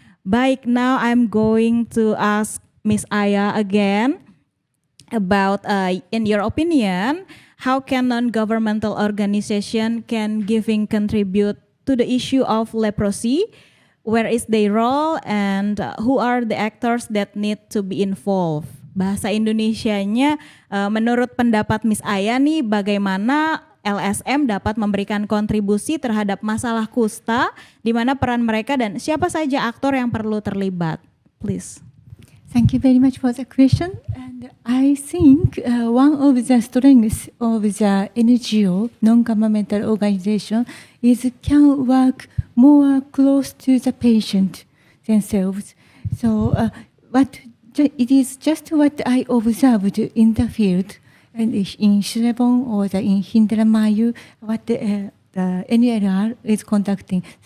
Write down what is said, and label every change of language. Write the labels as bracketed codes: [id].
[en] Baik, now I'm going to ask Miss Aya again about in your opinion, how can non-governmental organization can contribute to the issue of leprosy. Where is their role and who are the actors that need to be involved? [id] Bahasa Indonesianya, menurut pendapat Miss Aya nih, bagaimana LSM dapat memberikan kontribusi terhadap masalah kusta, di mana peran mereka dan siapa saja aktor yang perlu terlibat? [en] Please. Thank you very much for the question. And I think one of the strengths of the NGO, non-governmental organization, is can work more close to the patient themselves. So it is just what I observed in the field, and in Cirebon or in Hindramayu, what the NLR is conducting.